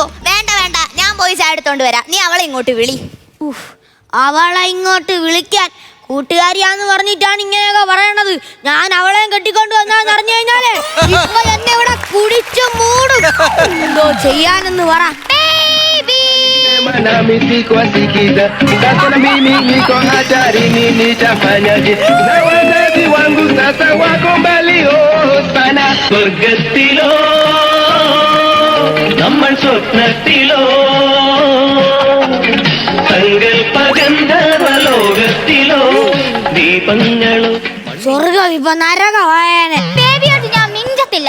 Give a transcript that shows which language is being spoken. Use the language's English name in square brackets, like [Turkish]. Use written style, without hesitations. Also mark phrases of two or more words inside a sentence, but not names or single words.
[Malayalam] വേണ്ട, ഞാൻ പോയി ചായ എടുത്തോണ്ട് വരാം. നീ അവളെ ഇങ്ങോട്ട് വിളി. അവളെ ഇങ്ങോട്ട് വിളിക്കാൻ കൂട്ടുകാരിയാന്ന് പറഞ്ഞിട്ടാണ് ഇങ്ങനെയൊക്കെ പറയണത്. ഞാൻ അവളെയും കെട്ടിക്കൊണ്ട് വന്നാന്ന് അറിഞ്ഞു കഴിഞ്ഞാലേ ഇപ്പൊ എന്നെ ഇവിടെ കുടിച്ചു മൂടും. എന്തോ ചെയ്യാനെന്ന് പറ. [Swahili] Nami sikuwasikiliza sasa, na mimi niko hatarini, nitafanyaje? Na wazazi wangu sasa wako mbali sana. [Malayalam] സ്വർഗത്തിലോ നമ്മൾ സ്വപ്നത്തിലോ സങ്കൽപ്പഗന്ധർവലോകത്തിലോ ദീപങ്ങളോ. സ്വർഗം ഇപ്പൊ നരകമായേനെ. ബേബിയോട് ഞാൻ മിണ്ടത്തില്ല.